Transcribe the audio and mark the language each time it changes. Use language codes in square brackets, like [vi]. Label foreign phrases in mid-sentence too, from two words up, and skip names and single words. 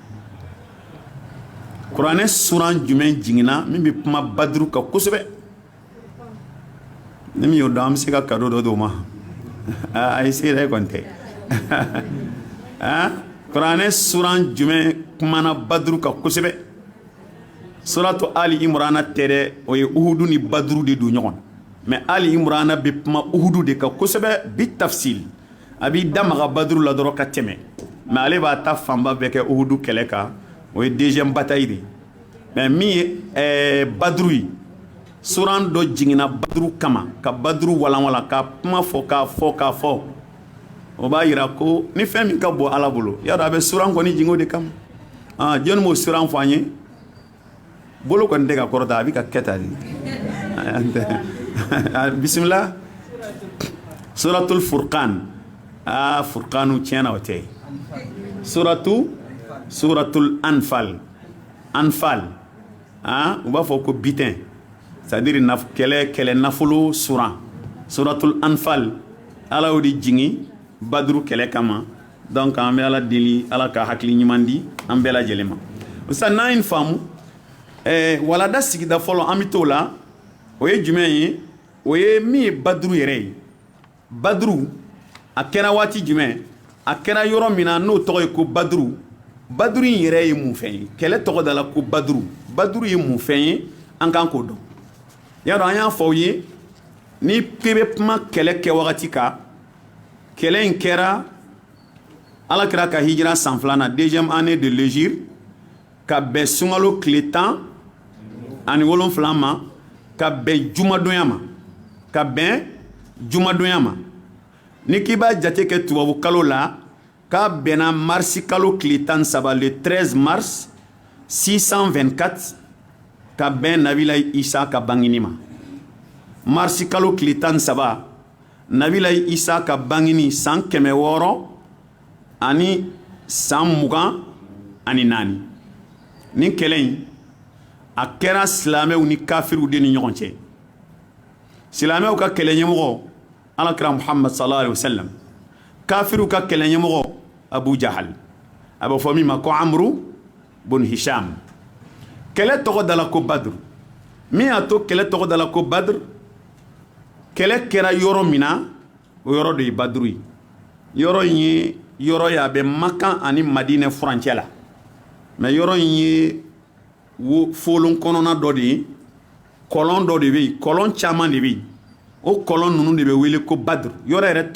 [bm] kuranɛ suran jumɛn jiginna min bɛ kuma baduru kan kosɛbɛ ni min y'o dɔn an bɛ se ka kado dɔ d'o ma a ye se yɛrɛ kɔni tɛ kuranɛ suran jumɛn kumana baduru kan kosɛbɛ suratu ali imrana tɛ dɛ o ye uhudu ni baduru de don ɲɔgɔn na mɛ ali imrana bɛ kuma uhudu de kan kosɛbɛ bi tafsil a b'i da maga baduru la dɔrɔn ka tɛmɛ mɛ ale b'a ta fanba bɛɛ kɛ uhudu kɛlɛ kan o ye [fr] deuxième bataille [bm] de mɛ min ye baduru ye suran dɔ jiginna baduru kama ka baduru walanwalan ka kuma fɔ k'a fɔ o b'a yira ko ni fɛn min ka bɔ ala bolo y'a dɔn a bɛ suran kɔni jigin o de kama jɔnni m'o suran fɔ an ye bolo kɔni tɛ ka kɔrɔta a bɛ ka kɛ tan de bisimila suratul furqan furqanu tiɲɛna o tɛ suratul anfal u b'a fɔ ko bitɛn c'est-à-dire kɛlɛ nafolo suran suratul anfal ala y'o de jigin baduru kɛlɛ kama donc an bɛ ala deli ala ka hakili ɲuman di an bɛɛ lajɛlen ma sisan n'an ye nin faamu walada sigida fɔlɔ an bɛ t'o la o ye jumɛn ye o ye min ye baduru yɛrɛ ye baduru a kɛra waati jumɛn a kɛra yɔrɔ min na n'o tɔgɔ ye ko baduru baduru in yɛrɛ ye mun fɛn ye kɛlɛ tɔgɔ da la ko baduru ye mun fɛn ye an kan k'o dɔn y'a dɔn an y'a fɔ aw ye ni k'i bɛ kuma kɛlɛ kɛ wagati kan kɛlɛ in kɛra alakira ka hijira san filana [fr] deuxième année de l'hégire [bm] ka bɛn sunkalo tile 10 ani 7 ma ka bɛn jumadonya ma ka bɛn jumadonya ma ni k'i b'a jate kɛ tubabu kalo la k'a bɛnna marsi kalo tile 13 [fr] le 13 mars [bm] 624 ka bɛn nabila isa ka bangini ma marsi kalo tile 13 nabila isa ka bangini san 600 ani san 20 ani 4 ni kɛlɛ in a kɛra silamɛw ni kafiriw de ni ɲɔgɔn cɛ silamɛw ka kɛlɛ ɲɛmɔgɔ alakira muhammad [ar] sallallahu alaihi wasallam [bm] kafiriw ka kɛlɛ ɲɛmɔgɔ abu jahal a bɛ fɔ min ma ko amru bun hisham kɛlɛ tɔgɔ dala ko badr min y'a to kɛlɛ tɔgɔ dala ko badr kɛlɛ kɛra yɔrɔ min na o yɔrɔ de ye badru ye yɔrɔ in ye yɔrɔ ye a bɛ makan ani madinɛ furancɛ la mais yɔrɔ in ye folon kɔnɔna dɔ de ye kɔlɔn dɔ de bɛ yen kɔlɔn caman de bɛ yen o kɔlɔn ninnu de bɛ wele ko badr yɔrɔ yɛrɛ